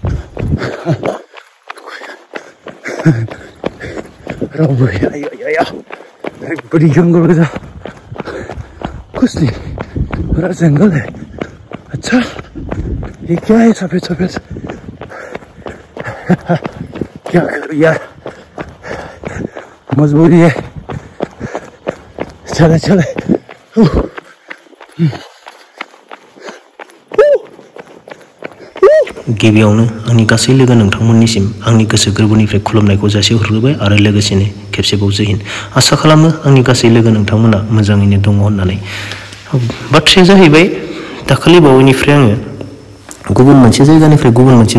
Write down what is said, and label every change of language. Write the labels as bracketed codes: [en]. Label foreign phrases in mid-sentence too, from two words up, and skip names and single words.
[brx] रावबो या [hi] बड़ी जंगल गोजा कुछ नहीं पूरा जंगल है अच्छा ये क्या है सफेद सफेद क्या करूं यार मजबूरी है चले चले [brx] गिबियावनो आंनि गासै लोगो नोंथांमोननिसिम आंनि गोसो गोरबोनिफ्राय खुलुमनायखौ जासिहरग्रोबाय आरो लोगोसेनो खेबसेबाव [hi] जय हिन्द [brx] आसा खालामो आंनि गासै लोगो नोंथांमोना मोजाङैनो दङ होननानै बाथ्राया जाहैबाय दाखालि बावैनिफ्राय आङो गुबुन मोनसे जायगानिफ्राय गुबुन मोनसे